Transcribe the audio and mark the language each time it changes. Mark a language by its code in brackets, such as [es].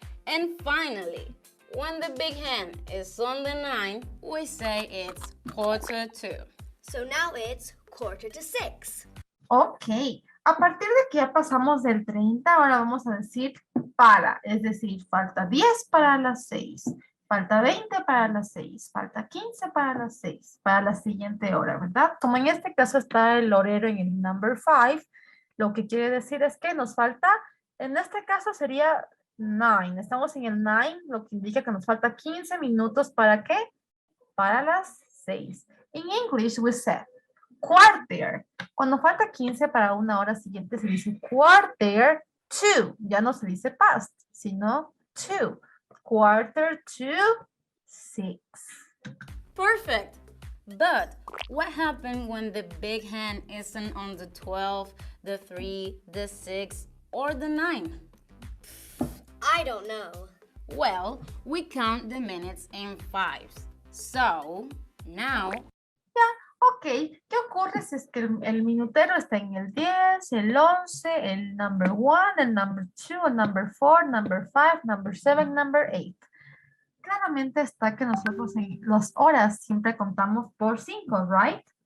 [en] And finally, when the big hand is on the 9, we say it's 1/4. So now it's 5:45. [es] Ok, a partir de que ya pasamos del 30, ahora vamos a decir para, es decir, falta 10 para las 6, falta 20 para las 6, falta 15 para las 6, para la siguiente hora, ¿verdad? Como en este caso está el horero en el number 5, lo que quiere decir es que nos falta, en este caso sería 9, estamos en el 9, lo que indica que nos falta 15 minutos, ¿para qué? Para las 6. [en] In English we say quarter. [es] Cuando falta 15 para una hora siguiente se dice quarter to. Ya no se dice past, sino to. Quarter to 6. [en] Perfect. But what happened when the big hand isn't on the 12, the 3, the 6, or the 9? I don't know. Well, we count the minutes in 5s. So, now... [es] Ok, ¿qué ocurre si es que el minutero está en el 10, el 11, el number 1, el number 2, el number 4, number 5, number 7, number 8? Claramente está que nosotros en las horas siempre contamos por 5, right?